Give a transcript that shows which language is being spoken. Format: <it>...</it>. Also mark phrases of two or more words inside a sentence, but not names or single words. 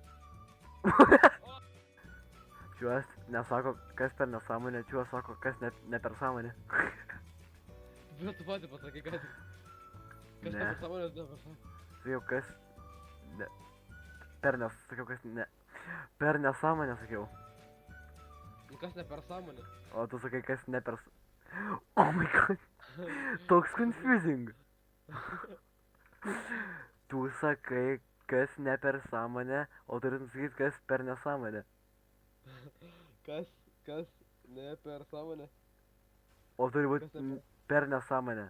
<lt>Čiuas nesako, kas per nesąmonę, čiuas sako, kas ne per sąmonę. Bet tu patį pasakai, kad... Kas Ne. ta pasąmonės dabar? Sakiau, kas... Ne. Sakiau, kas ne... Per nesąmonę sakiau. Kas ne per sąmonę? O tu sakai, kas ne per...</lt> <en>Oh my god.</en> <lt>Toks confusing. Tu sakai, kas ne per sąmonę, o turi sakyti, kas per nesąmonę. Kas ne per sąmonę? O turi būti Kas ne per nesąmonę.</lt>